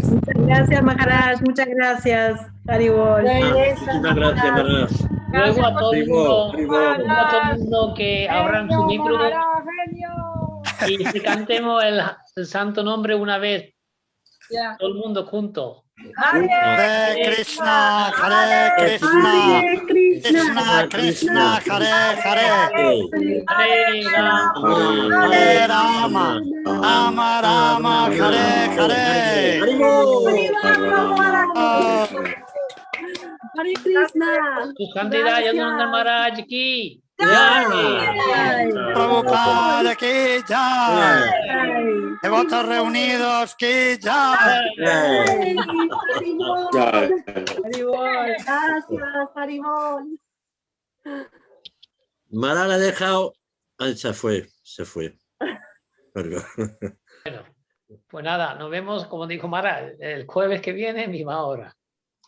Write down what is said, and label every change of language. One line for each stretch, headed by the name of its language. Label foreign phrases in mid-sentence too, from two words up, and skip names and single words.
Spanish: Muchas gracias, Maharaj. Muchas gracias, Haribol. Muchísimas gracias, Maharaj. Luego a todo el Haribol. mundo que abran su libro y que cantemos el santo nombre una vez, todo el mundo junto.
Sanskrit: Hare Krishna, Hare Krishna, Krishna Krishna, Hare Hare, Hare Rama, Rama Rama, Hare Hare. Hare Krishna.
Spanish: Su santidad Yadunanda Maharaj ki.
Hindi: Prabhupada ki jai.
Spanish: Devotos reunidos
Hindi: ki jai.
Spanish: Gracias, Haribol. Mara la ha dejado. Se fue. Perdón. Bueno, pues nada, nos vemos, como dijo Mara, el jueves que viene, misma hora.